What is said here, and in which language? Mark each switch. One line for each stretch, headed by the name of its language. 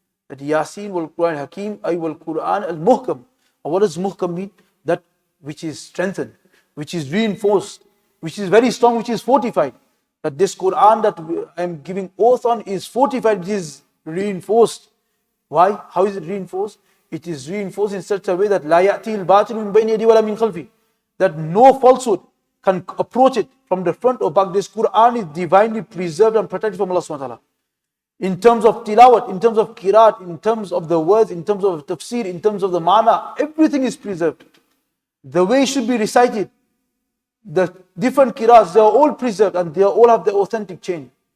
Arabic: That Yasin wal Quran Hakim, ay wal Quran al Muhkam.
English: And what does Muhkam mean? That which is strengthened, which is reinforced, which is very strong, which is fortified. That this Quran that I am giving oath on is fortified, it is reinforced. Why? How is it reinforced? It is reinforced in such a way that
Arabic: لا يأتي الباطل من بين يديه ولا من خلفه.
English: That no falsehood can approach it from the front or back. This Quran is divinely preserved and protected from Allah subhanahu wa ta'ala. In terms of tilawat, in terms of qiraat, in terms of the words, in terms of tafsir, in terms of the mana, everything is preserved. The way it should be recited, the different qiraats, they are all preserved and they all have the authentic chain.